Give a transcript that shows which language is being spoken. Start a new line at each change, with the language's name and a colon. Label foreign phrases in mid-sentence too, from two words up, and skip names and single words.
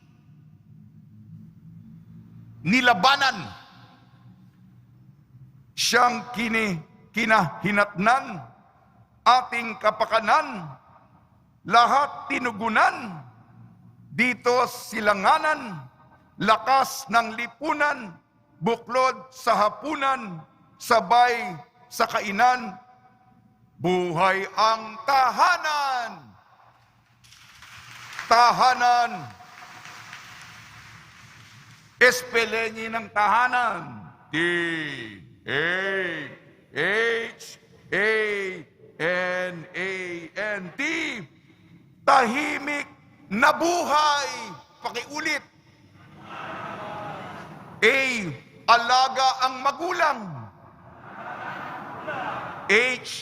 Filipino: nilabanan, siyang kinahinatnan, ating kapakanan, lahat tinugunan, dito silanganan, lakas ng lipunan, buklod sa hapunan, sabay sa kainan, buhay ang tahanan. Tahanan. Espelenghi ng tahanan. T-A-H-A-N-A-N-T. Tahimik na buhay. Pakiulit. A. Alaga ang magulang. H.